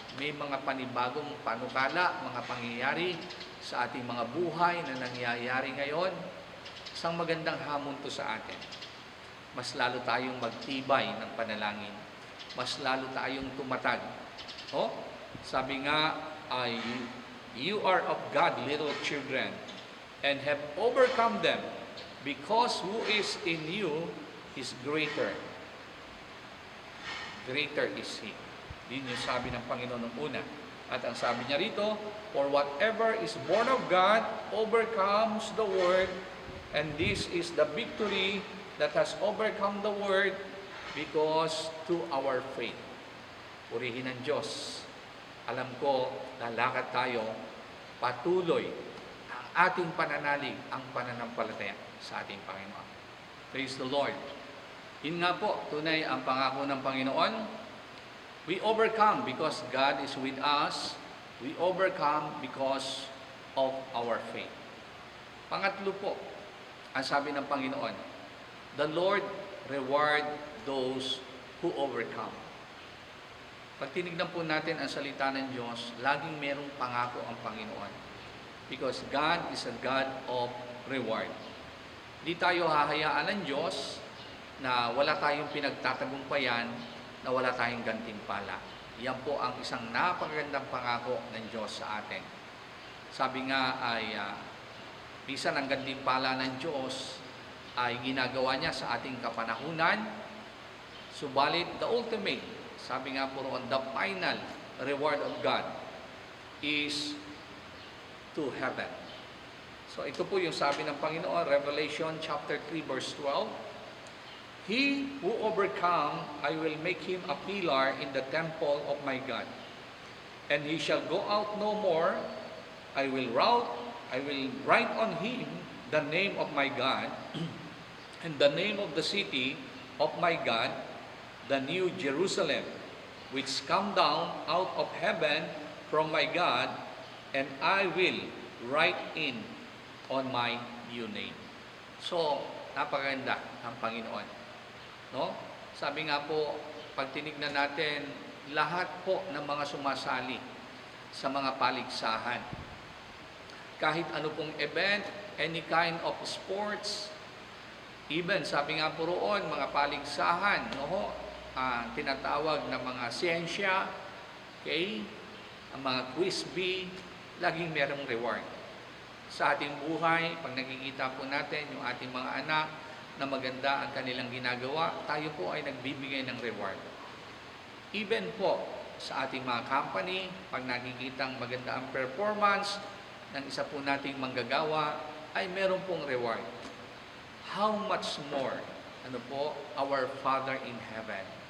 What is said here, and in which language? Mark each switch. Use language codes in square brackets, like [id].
[tl] May mga panibagong panukala, mga pangyayari sa ating mga buhay na nangyayari ngayon. Isang magandang hamon to sa atin. Mas lalo tayong magtibay ng panalangin. Mas lalo tayong tumatag. Sabi nga ay, [en] you are of God, little children, and have overcome them, because who is in you is greater greater is He. [tl] Yun yung sabi ng Panginoon ng una. At ang sabi niya rito, [en] for whatever is born of God overcomes the world, and this is the victory that has overcome the world because to our faith. [tl] Purihin ang Diyos. Alam ko, lalakad tayo patuloy ang ating pananalig, ang pananampalataya sa ating Panginoon. [en] Praise the Lord. [tl] Yun nga po, tunay ang pangako ng Panginoon. [en] We overcome because God is with us. We overcome because of our faith. [tl] Pangatlo po, ang sabi ng Panginoon, [en] the Lord reward those who overcome. [tl] Pag tinignan po natin ang salita ng Diyos, laging merong pangako ang Panginoon. [en] Because God is a God of reward. [tl] Di tayo hahayaan ng Diyos na wala tayong pinagtatagumpayan, na wala tayong gantimpala. Yan po ang isang napakagandang pangako ng Diyos sa atin. Sabi nga ay, bisan ang gantimpala ng Diyos ay ginagawa niya sa ating kapanahunan, subalit the ultimate, sabi nga po roon, [en] the final reward of God is to heaven. [tl] So ito po yung sabi ng Panginoon, [en] Revelation chapter 3 verse 12, He who overcome, I will make him a pillar in the temple of my God. And he shall go out no more. I will write on him the name of my God, and the name of the city of my God, the new Jerusalem, which come down out of heaven from my God, and I will write in on my new name. [tl] So, napakaganda ang Panginoon. No? Sabi nga po, pag tinignan natin, lahat po ng mga sumasali sa mga paligsahan, kahit ano pong event, [en] any kind of sports, [tl] even sabi nga po roon, mga paligsahan, no? Tinatawag na mga siyensya, okay? Ang mga quiz bee, laging merong reward. Sa ating buhay, pag nakikita po natin yung ating mga anak, na maganda ang kanilang ginagawa, tayo po ay nagbibigay ng reward. Even po sa ating mga company, pag nakikitang maganda ang performance ng isa po nating manggagawa, ay meron pong reward. [en] How much more, our Father in heaven.